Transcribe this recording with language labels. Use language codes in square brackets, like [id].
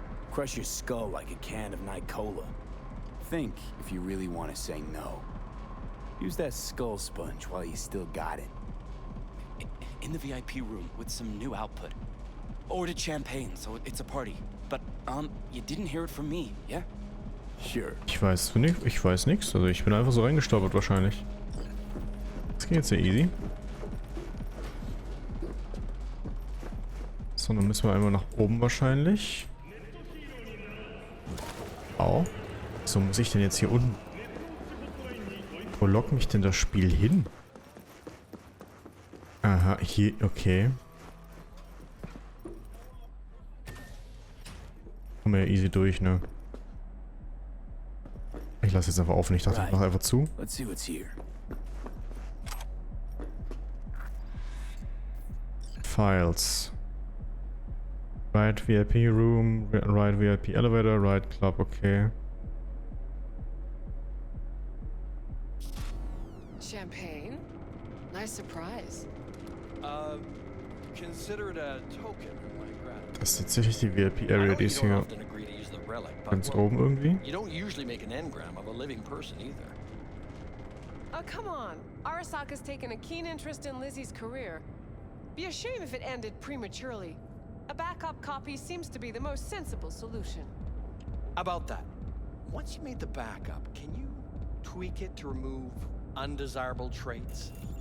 [en] Crush your skull like a can of Night Cola. Think if you really want to say no. Use that skull sponge while you still got it. In the VIP room with some new output. Ordered champagne, so it's a party. But, you didn't hear it from me, yeah? Sure. [de] Ich weiß nichts. Also ich bin einfach so reingestolpert wahrscheinlich. Das geht jetzt sehr easy. So, dann müssen wir einmal nach oben wahrscheinlich. Au. So muss ich denn jetzt hier unten? Wo lockt mich denn das Spiel hin? Aha, hier, okay. Kommen wir ja easy durch, ne? Ich lasse jetzt einfach auf und ich dachte, ich mache einfach zu. [en] Let's see what's here. Files. Right VIP Room, right VIP Elevator, right Club, okay. Champagne? Nice surprise. Consider it a token of my gratitude. [de] Das ist tatsächlich die VIP Area, die ist hier ganz oben irgendwie. [en] You don't usually make an engram of a living person either. Oh, come on. Arasaka's taken a keen interest in Lizzie's career. Be a shame if it ended prematurely. A backup copy seems to be the most sensible solution. About that, once you made the backup, can you tweak it to remove undesirable traits?